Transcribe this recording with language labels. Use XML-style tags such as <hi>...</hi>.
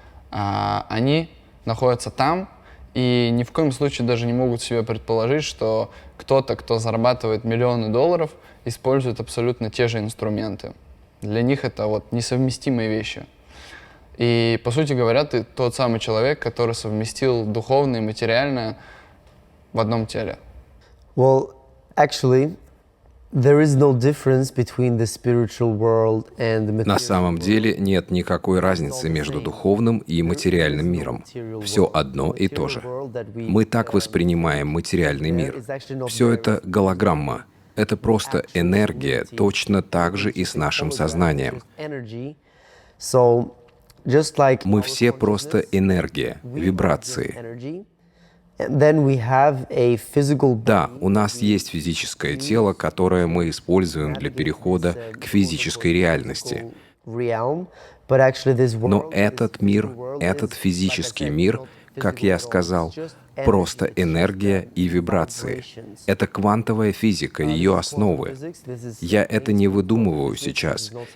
<ru>Они находятся там, и ни в коем случае даже не могут себе предположить, что кто-то, кто зарабатывает миллионы долларов, использует абсолютно те же инструменты. Для них это вот несовместимые вещи. И, по сути говоря, ты тот самый человек, который совместил духовное и материальное в одном теле.</ru> <en>Well, actually, there is no difference between the spiritual world and the material.</en> <ru>На самом деле нет никакой разницы между духовным и материальным миром. Все одно и то же. Мы так воспринимаем материальный мир. Все это голограмма. Это просто энергия, точно так же и с нашим сознанием.</ru> <en>So, just like</en> <ru>Мы все просто энергия, вибрации.</ru> <en>then we have a physical</en> <ru>Да, у нас есть физическое тело, которое мы используем для перехода к физической реальности.</ru> <en>realm, but actually this world,</en> <ru>Но этот мир, этот физический мир, как я сказал, просто энергия и вибрации. Это квантовая физика, ее основы. Я это не выдумываю сейчас.</ru>